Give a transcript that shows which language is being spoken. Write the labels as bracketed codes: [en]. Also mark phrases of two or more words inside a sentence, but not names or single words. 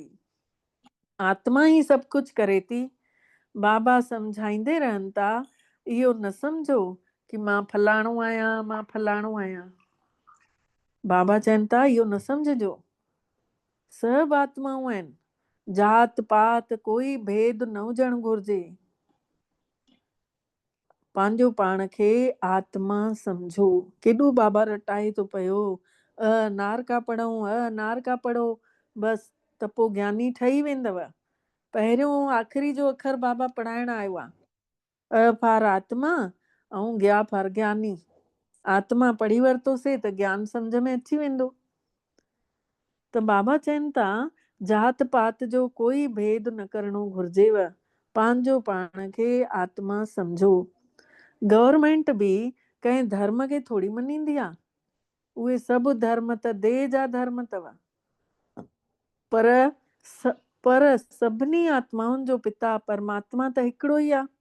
[sd] आत्मा ई सभु कुझु करे थी। बाबा सम्झाईंदे रहनि था, इहो न सम्झो कि मां फलाणो आहियां, मां फलाणो आहियां। बाबा चवनि था इहो न सम्झजो। सभु आत्माऊं आहिनि, जात पात कोई भेद न हुजणु घुर्जे। पंहिंजो पाण खे आत्मा सम्झो। केॾो बाबा रटाए थो पियो, नार का पढ़ूं, नार का पढ़ो, बसि त पोइ ज्ञानी ठही वेंदव। पहिरियों आख़िरी जो अखर बाबा पढ़ाइण आयो आहे, फार आत्मा ऐं ज्ञा फार ज्ञानी। आत्मा पढ़ी वरितोसीं त ज्ञान सम्झ में अची वेंदो। त बाबा चवनि था जात पात जो कोई भेद न करणो घुर्जेव, पंहिंजो पाण खे आत्मा सम्झो। गवर्नमेंट बि कंहिं धर्म खे थोड़ी मञींदी आहे। उहे सभु धर्म त देह जा धर्म अथव, पर सभिनी आत्माउनि जो पिता परमात्मा त हिकिड़ो ई आहे।